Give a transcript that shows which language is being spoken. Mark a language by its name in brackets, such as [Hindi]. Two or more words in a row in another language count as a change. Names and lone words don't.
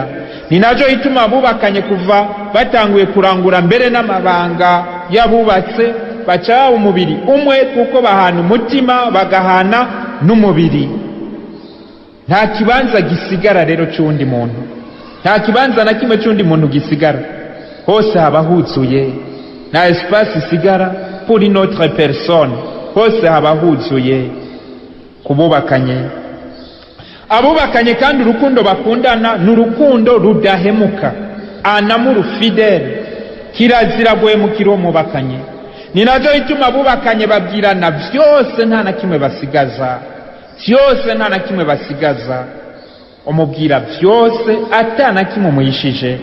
[Rundi] Ni najo ituma abubakanye kuva batanguye kurangura mbere n'amabanga yabubatse baca umubiri umwe, kuko bahana umutima bagahana n'umubiri. Nta kibanza gisigara rero c'undi muntu, nta kibanza na kimwe c'undi muntu gisigara, hose haba huzuye, nta espace isigara [French] pour une autre personne, [Rundi] hose haba huzuye kububakanye. Abubakanye kandi urukundo bakundana ni urukundo rudahemuka, [French] anamuru fidele, [Rundi] kirazira guhemukira uwo mubakanye. Ni najo ituma abubakanye babwirana byose nta na kimwe basigaza, byose nta na kimwe basigaza, umubwira byose ata na kimwe umuyishije.